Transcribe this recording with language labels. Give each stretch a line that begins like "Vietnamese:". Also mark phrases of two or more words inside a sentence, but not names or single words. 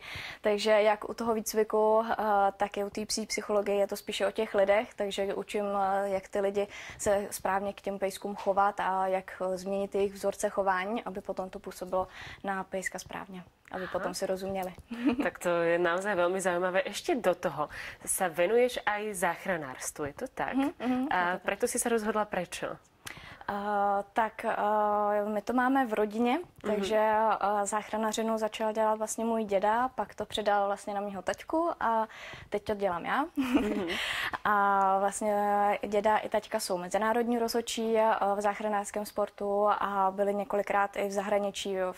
Czech: Takže jak u toho výcviku, tak i u té psí psychologie je to spíše o těch lidech, takže učím, jak ty lidi se správně k těm pejskům chovat a jak změnit jejich vzorce chování, aby potom to působilo na pejska správně, aby potom si rozuměli.
Slovak: Tak to je naozaj veľmi zaujímavé. Ešte do toho sa venuješ aj záchranárstvu, je to tak? A preto si sa rozhodla prečo?
Czech: My to máme v rodině, takže záchranařinu začal dělat vlastně můj děda, pak to předal vlastně na mýho taťku a teď to dělám já. A vlastně děda i taťka jsou mezinárodní rozhodčí v záchranářském sportu a byli několikrát i v zahraničí, v